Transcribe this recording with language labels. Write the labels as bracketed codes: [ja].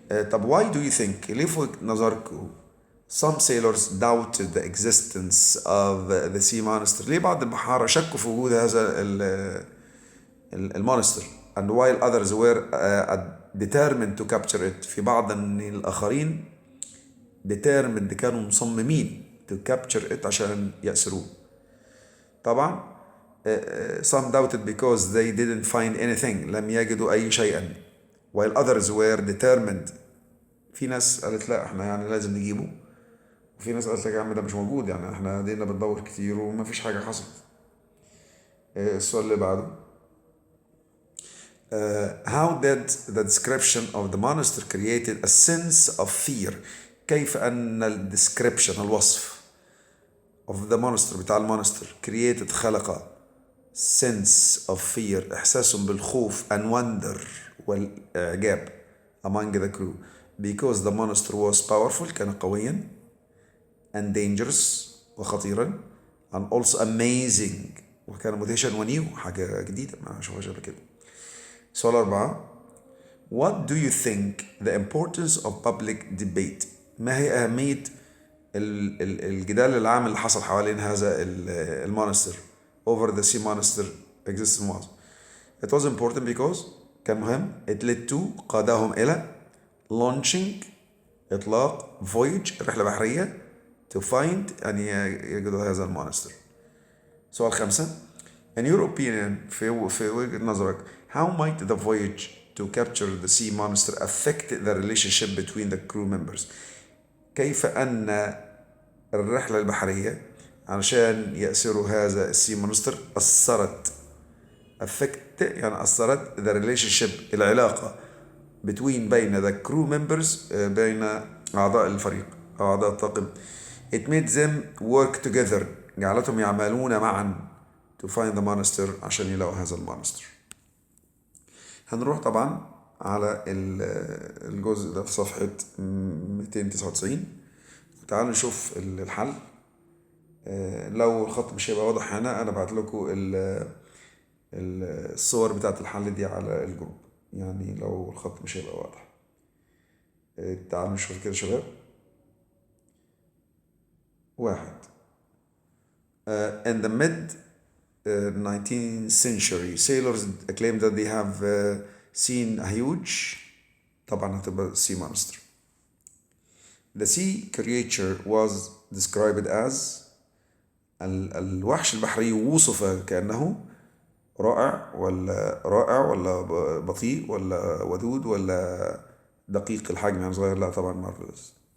[ar] طب [en] why do you think، [ar] ليه في وجهة نظركم [en] some sailors doubted the existence of the sea monster؟ [ar] ليه بعض البحارة شكوا في وجود هذا المونستر؟ [en] and while others were determined to capture it، [ar] في بعض الآخرين determined كانوا مصممين [en] to capture it [ar] عشان يأسروه. [en] طبعا some doubted because they didn't find anything، [ar] لم يجدوا أي شيئا. [en] while others were determined، [ar] في ناس قالت لا احنا يعني لازم نجيبه، وفي ناس قالت لك يا عم ده مش موجود، يعني احنا دينا بندور كتير وما فيش حاجة حصلت. السؤال اللي بعده [en] how did the description of the monster created a sense of fear؟ [ar] كيف أن الديسكريبشن الوصف [en] of the monster [ar] بتاع المونستر [en] created خلق sense of fear [ar] إحساس بالخوف [en] and wonder [ar] والإعجاب [en] among the crew because the monster was powerful، [ar] كان قويا [en] and dangerous وخطيرا and also amazing [ar] وكان مدهشا ونيو، حاجة جديدة ما شوفهاش قبل كده. [en] سؤال 4 What do you think the importance of public debate؟ [ar] ما هي أهمية الجدال العام اللي حصل حوالين هذا المونستر [en] over the sea monster existence was؟ It was important because [ar] كان مهم. [en] It led to، [ar] قادهم إلى [en] launching، إطلاق، voyage، [ar] رحلة بحرية، [en] to find، [ar] يعني يجدوا هذا المونستر. [en] سؤال 5 In your opinion، [ar] في وجهة نظرك [en] how might the voyage to capture the sea monster affect the relationship between the crew members؟ [ar] كيف أن الرحلة البحرية علشان يأسروا هذا السي مونستر أثرت [en] affect [ar] يعني أثرت [en] the relationship العلاقة بين the crew members [ar] بين أعضاء الفريق أو أعضاء الطاقم. [en] it made them work together، [ar] جعلتهم يعملون معا [en] to find the monster [ar] عشان يلاقوا هذا المونستر. هنروح طبعا على الجزء ده في صفحة 299. تعالوا نشوف الحل. لو الخط مش هيبقى واضح هنا انا بعت لكم الصور بتاعت الحل دي على الجروب، يعني لو الخط مش هيبقى واضح. تعالوا نشوف كده شباب. [en] 1 in the mid 19th century sailors claimed that they have seen a huge، [ar] طبعا هتبقى [en] sea monster. The sea creature was described as، [ar] الوحش البحري وصف كأنه رائع ولا بطيء ولا ودود ولا دقيق الحجم يعني صغير؟ لا طبعا مارفلس.